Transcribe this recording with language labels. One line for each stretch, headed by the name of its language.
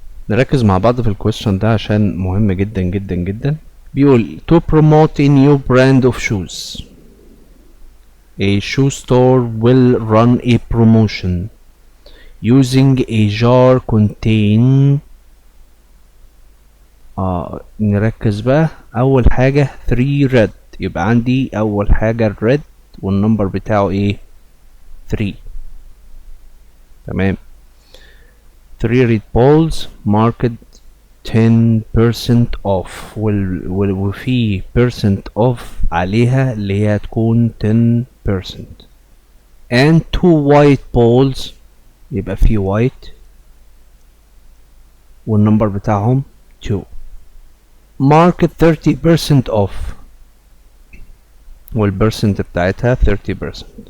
Arabic: نركز مع بعض في الكويستشن ده عشان مهم جدا جدا جدا.
English: بيقول to promote a new brand of shoes, a shoe store will run a promotion using a jar contain
Arabic: نركز بقى. اول حاجة 3 red، يبقى عندي اول حاجة الريد والنمبر بتاعه ايه 3. تمام.
English: 3 red balls marked 10% off، وفي percent off
Arabic: عليها اللي هي هتكون
English: 10%. and 2 white balls، يبقى في white
Arabic: والنمبر بتاعهم
English: 2 marked 30% off،
Arabic: والبرسنت بتاعتها
English: 30%.